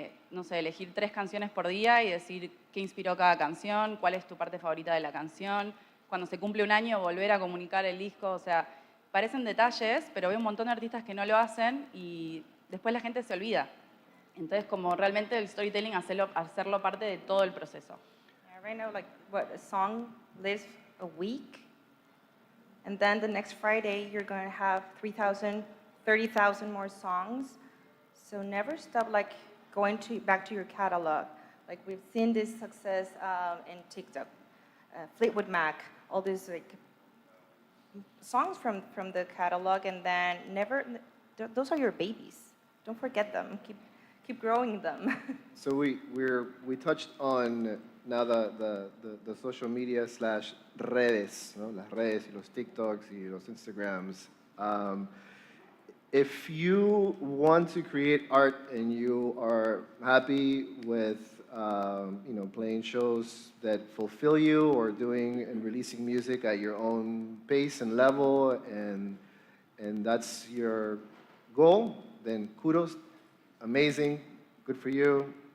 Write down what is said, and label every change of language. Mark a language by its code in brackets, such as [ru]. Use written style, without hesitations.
[es] no sé, elegir 3 canciones por día y decir qué inspiró cada canción, cuál es tu parte favorita de la canción, cuando se cumple un año volver a comunicar el disco, o sea, parecen detalles, pero veo un montón de artistas que no lo hacen y después la gente se olvida. Entonces, como realmente el storytelling, hacerlo parte de todo el proceso. [en] Yeah, right now, like, what, a song lives a week, and then the next Friday, you're going to have 3,000, 30,000 more songs. So never stop, like, back to your catalog. Like, we've seen this success in TikTok, Fleetwood Mac, all these, like, songs from the catalog, and then those are your babies. Don't forget them. Keep growing them. So we touched on now the social media / [es] redes, ¿no? Las redes y los TikToks y los Instagrams. [en] If you want to create art and you are happy with playing shows that fulfill you, or doing and releasing music at your own pace and level, and that's your goal, then kudos, amazing, good for you.